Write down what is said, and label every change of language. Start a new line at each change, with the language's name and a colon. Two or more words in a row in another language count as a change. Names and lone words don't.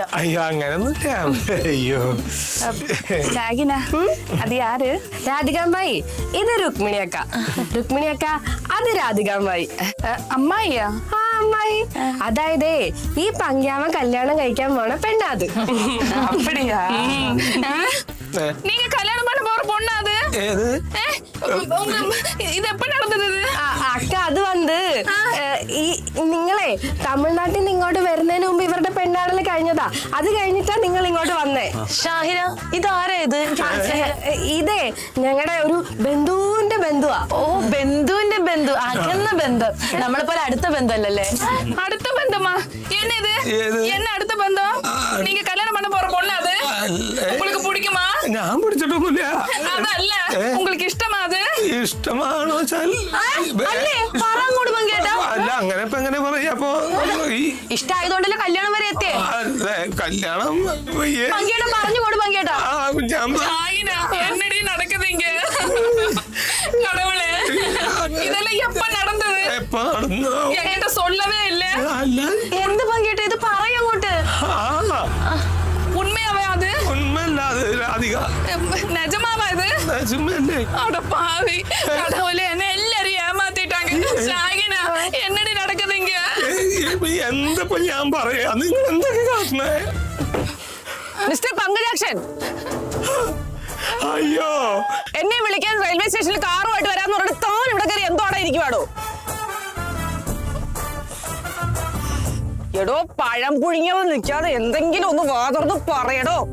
Malayalam: അയ്യോ, അങ്ങനെയൊന്നുമില്ല. അയ്യോ ഷാഗിന, അത് ആര്? രാധികാമ്പായി, ഇത് രുക്മിണിയക്ക. രുക്മിണിയക്ക, അത് രാധികാമ്പായി. അമ്മായിയാ? ആ അമ്മായി. അതായത് ഈ പങ്ക്യാമൻ കല്യാണം കഴിക്കാൻ പോണ പെണ്ണാത്.
Tamil: அப்படியா? நீங்க கல்யாணம் பண்ண போற பொண்ணு அது? இது எப்ப நடந்தது?
Malayalam: അക്ക, അത് വന്ന് ഈ നിങ്ങളെ തമിഴ്നാട്ടിൽ നിന്ന് ഇങ്ങോട്ട് വരുന്നതിന് മുമ്പ് ഇവരുടെ പെണ്ണാടല് കഴിഞ്ഞതാ. അത് കഴിഞ്ഞിട്ടാ നിങ്ങൾ ഇങ്ങോട്ട് വന്നേ. ഷാഹിന, ഇതാരാ ഇത്? ഇതേ ഞങ്ങളുടെ ഒരു ബന്ധുവിന്റെ ബന്ധുവാ. ഓ, ബന്ധുവിന്റെ ബന്ധു. അകന്ന ബന്ധം. നമ്മളെ പോലെ അടുത്ത ബന്ധമല്ലല്ലേ?
Tamil: அடுத்த பந்தமா? என்ன இது? என்ன அடுத்த பந்தம்? நீங்க கல்யாணம் பண்ண போற பொண்ணு அது? உங்களுக்கு பிடிக்குமா?
Malayalam: ഞാൻ പിടിച്ചിട്ടൊന്നുമില്ല. അതല്ല, உங்களுக்கு ഇഷ്ടമാ അത്? ഇഷ്ടമാണോ വെച്ചാൽ അല്ല, അങ്ങനെ ഇപ്പൊ എങ്ങനെ പറയാ? അപ്പൊ ഇഷ്ടായതുകൊണ്ടല്ലേ കല്യാണം വരെ എത്തിയേ? കല്യാണം പറഞ്ഞുകൊടു പങ്കേട്ടാ.
Tamil: என்னடி நடக்குதுங்க? கடவுளே, இதெல்லாம் எப்ப நடந்தது?
Malayalam: എപ്പോ നടന്നു?
Tamil: என்கிட்ட சொல்லவே இல்ல.
Malayalam: എന്ത് പങ്കേട്ടാ ഇത്? പറയങ്ങോട്ട്.
Tamil: உண்மையாவே அது?
Malayalam: ഉണ്മല്ല, അത് രാധിക.
Tamil: நிஜமாவா இது?
Malayalam: നിജമല്ലേ?
Tamil: அட பாவி, கடவுளே, என்ன எல்லாரும் ஏமாத்திட்டாங்க. ஷாகிന, என்னடி நடக்குதுங்க?
Malayalam: എന്തപ്പോ ഞാൻ പറയാ? നിങ്ങൾ എന്തൊക്കെ കാട്ടണേ? മിസ്റ്റർ പങ്കജാക്ഷൻ, അയ്യോ, എന്നെ വിളിക്കാൻ റെയിൽവേ സ്റ്റേഷനിൽ കാറുമായിട്ട് വരാന്ന് പറഞ്ഞിട്ട് താൻ ഇവിടെ കയറി എന്തോടെ ഇരിക്കുവാടോ? എടോ, പഴം പുഴുങ്ങിയത് നിൽക്കാതെ എന്തെങ്കിലും ഒന്ന് വാതുറന്ന് പറയടോ.